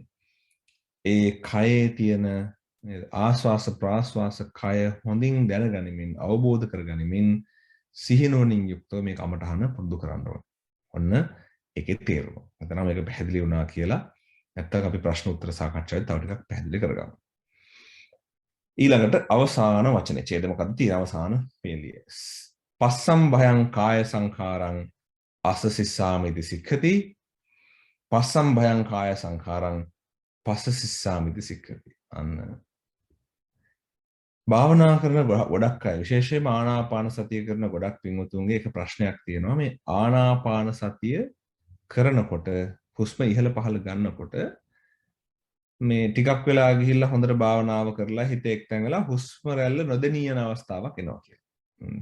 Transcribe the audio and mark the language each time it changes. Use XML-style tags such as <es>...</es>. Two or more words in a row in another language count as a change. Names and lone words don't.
<si>ඒ කයේ තියෙන ආස්වාස ප්‍රාස්වාස කය හොඳින් දැනගනිමින් අවබෝධ කරගනිමින් සිහිනුවණින් යුක්තව මේ කමටහන පුරුදු කරන්න ඕනේ. ඔන්න ඒකේ තේරුම. නැත්නම් මේක පැහැදිලි වුණා කියලා නැත්නම් අපි ප්‍රශ්න උත්තර සාකච්ඡාවේ තව ටිකක් පැහැදිලි කරගමු. ඊළඟට අවසාන වචනේ ඡේද මොකක්ද තියෙන අවසාන පේළිය.</si> <pi>පස්සම් භයං කාය සංඛාරං අසසිස්සාමිති සික්ඛති. පස්සම් භයං කාය සංඛාරං පස්සසිස්සාමිති සික්ඛති.</pi> <si>අන්න භාවනා කරන ගොඩක් අය විශේෂයෙන්ම ආනාපාන සතිය කරන ගොඩක් පින්වතුන්ගේ එක ප්‍රශ්නයක් තියෙනවා. මේ ආනාපාන සතිය කරනකොට හුස්ම ඉහළ පහළ ගන්නකොට මේ ටිකක් වෙලා ගිහිල්ලා හොඳට භාවනාව කරලා හිත එක්තැන් වෙලා හුස්ම රැල්ල නොදෙනී යන අවස්ථාවක් එනවා කියලා.</si>